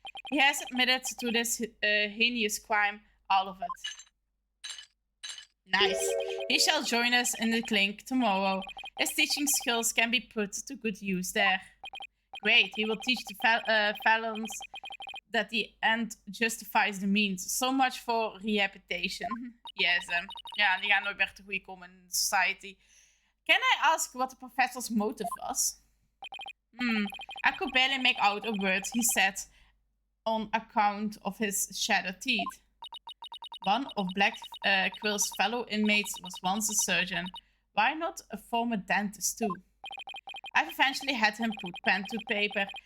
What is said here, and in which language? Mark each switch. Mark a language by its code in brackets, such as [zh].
[en] He has admitted to this heinous crime, all of it. Nice. He shall join us in the clinic tomorrow. His teaching skills can be put to good use there. Great, he will teach the felons that the end justifies the means. So much for rehabilitation. [nl] Yes, ja, die gaan nooit meer te goede komen in society. [en] Can I ask what the professor's motive was? I could barely make out a word he said on account of his shattered teeth. One of Blackwell's fellow inmates was once a surgeon. Why not a former dentist too? I've eventually had him put pen to paper.